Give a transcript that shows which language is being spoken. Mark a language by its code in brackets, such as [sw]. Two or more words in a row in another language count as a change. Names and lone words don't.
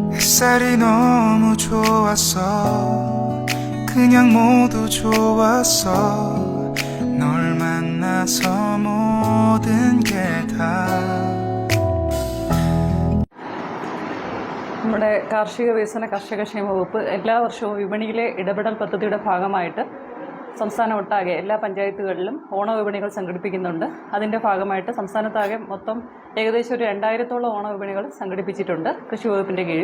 [ko] 햇살이 너무 좋았어 그냥 모두 좋았어 널 만나서 모든 게 다 [ml] നമ്മുടെ കാർഷിക വികസന കർഷകക്ഷേമ വകുപ്പ് എല്ലാ വർഷവും വിപണിയിലെ ഇടപെടൽ പദ്ധതിയുടെ ഭാഗമായിട്ട് സംസ്ഥാനം ഒട്ടാകെ എല്ലാ പഞ്ചായത്തുകളിലും ഓണവിപണികൾ സംഘടിപ്പിക്കുന്നുണ്ട്. അതിൻ്റെ ഭാഗമായിട്ട് സംസ്ഥാനത്താകെ മൊത്തം ഏകദേശം ഒരു 2000-ഓളം ഓണവിപണികൾ സംഘടിപ്പിച്ചിട്ടുണ്ട് കൃഷി വകുപ്പിൻ്റെ കീഴിൽ.